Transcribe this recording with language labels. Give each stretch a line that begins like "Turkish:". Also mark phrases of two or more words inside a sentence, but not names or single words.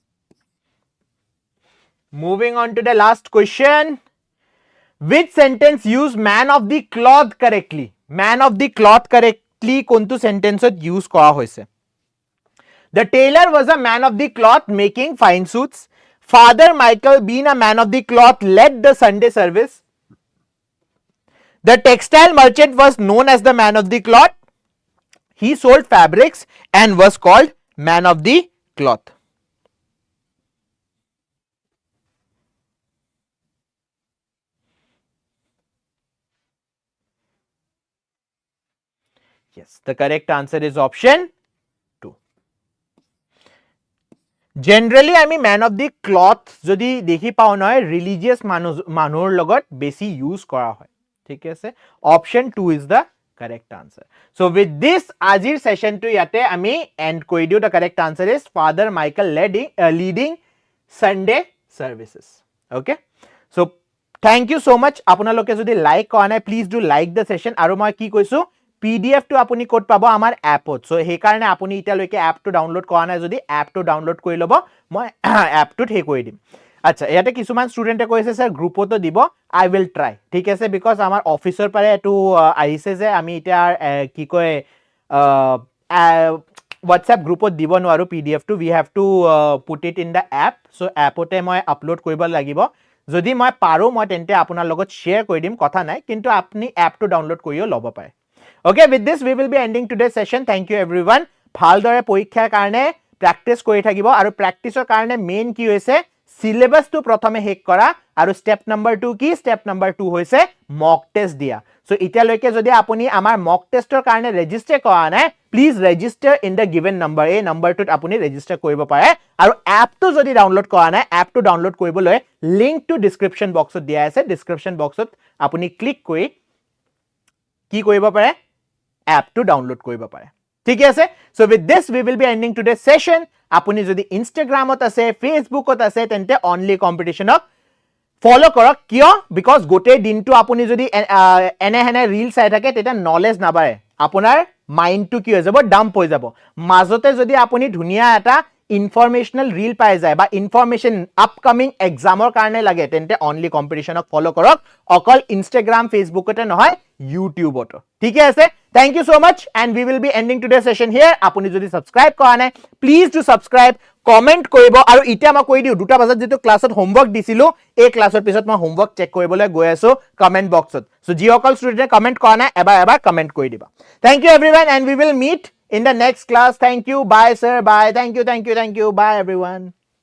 English: moving on to the last question which sentence use man of the cloth correctly man of the cloth correctly kontu sentence use
Assamese: কৰা হৈছে
English: the tailor was a man of the cloth making fine suits father michael being a man of the cloth led the sunday service the textile merchant was known as the man of the cloth he sold fabrics and was called man of the cloth yes the correct answer is option 2 generally আমি man of the cloth
Assamese: যদি দেখি পাও নয়
English: religious
Assamese: মানুহৰ লগত বেছি ইউজ কৰা হয় ঠিক আছে
English: option 2 is the correct answer so with this
Assamese: আজিৰ session to ইয়াতে আমি end কৰি দিও
English: the correct answer is father michael leading sunday services okay so Thank you so much.
Assamese: আপোনালোকে যদি লাইক কৰা নাই
English: please do like the session
Assamese: আৰু মই কি কৈছো PDF টো আপুনি ক'ত পাব আমাৰ এপত সো সেই কাৰণে আপুনি ইটালৈকে এপটো ডাউনলোড কৰা নাই যদি এপটো ডাউনলোড কৰি ল'ব মই এপটোত হে কৰি দিম আচ্ছা ইয়াতে কিছুমান ষ্টুডেন্টে কৈছে স্যাৰ গ্ৰুপতো দিব
English: I will try
Assamese: ঠিক আছে বিকজ আমাৰ অফিচৰ পাৰে এটো আহিছে যে আমি ইটা কি কয় WhatsApp গ্ৰুপত দিব নোৱাৰো PDF টো
English: we have to put it in the app
Assamese: so appতে মই আপলোড কৰিব লাগিব যদি মই পাৰো মই তেন্তে আপোনাৰ লগত শেয়াৰ কৰি দিম কথা নাই কিন্তু আপুনি এপটো ডাউনলোড কৰিও ল'ব পাৰে
English: Okay, with this we will be ending today's session. Thank you everyone.
Assamese: ভালদৰে পৰীক্ষাৰ কাৰণে প্ৰ্যাকটিস কৰি থাকিব আৰু প্ৰ্যাকটিসৰ কাৰণে মেইন কি হৈছে সিলেবাস টো প্ৰথমে হেক কৰা আৰু
English: step number
Assamese: 2 কি
English: step number
Assamese: 2 হৈছে
English: mock test
Assamese: দিয়া সো ইতিয়ালৈকে যদি আপুনি আমাৰ
English: mock test
Assamese: কাৰণে ৰেজিষ্টাৰ কৰা নাই
English: please register in the given number
Assamese: এই নাম্বাৰটোত আপুনি ৰেজিষ্টাৰ কৰিব পাৰে আৰু এপটো যদি ডাউনলোড কৰা নাই এপটো ডাউনলোড কৰিবলৈ লিংক টু ডেসক্ৰিপচন বক্সত দিয়া আছে ডেসক্ৰিপচন বক্সত আপুনি ক্লিক কৰি কি কৰিব পাৰে
English: app to download
Assamese: কৰিব পাৰে ঠিক আছে
English: so with this we will be ending today's session
Assamese: আপুনি যদি Instagramত আছে Facebookত আছে তেন্তে
English: only competition
Assamese: ফলো কৰক কিয় বিকজ গোটেই দিনটো আপুনি যদি এনে হেনে ৰীল চাই থাকে তেতিয়া নলেজ নাবাৰে আপোনাৰ মাইন্ডটো কি হৈ যাব ডাম্প হৈ যাব মাজতে যদি আপুনি ধুনিয়া এটা ইনফৰমেশনাল ৰীল পাই যায় বা ইনফৰমেশন আপকামিং এক্সামৰ কাৰণে লাগে তেন্তে অনলি কম্পিটিশনক ফলো কৰক অকল Instagram Facebookতে নহয় YouTubeতো ঠিক আছে
English: Thank you so much and we will be ending today's session here
Assamese: আপুনি যদি সাবস্ক্ৰাইব কৰা নাই
English: please do subscribe
Assamese: কমেন্ট কৰিব আৰু ইটা মই কৈ দিও দুটা বাজত যেটো ক্লাছত হোমৱৰ্ক দিছিলো এই ক্লাছৰ পিছত মই হোমৱৰ্ক চেক কৰিবলৈ গৈ আছো কমেন্ট বক্সত সো যিসকল ষ্টুডেন্টে কমেন্ট কৰা নাই এবাৰ কমেন্ট কৰি দিবা
English: Thank you everyone and we will meet in the next class. Thank you. Bye, sir. Bye. Thank you. Bye, everyone.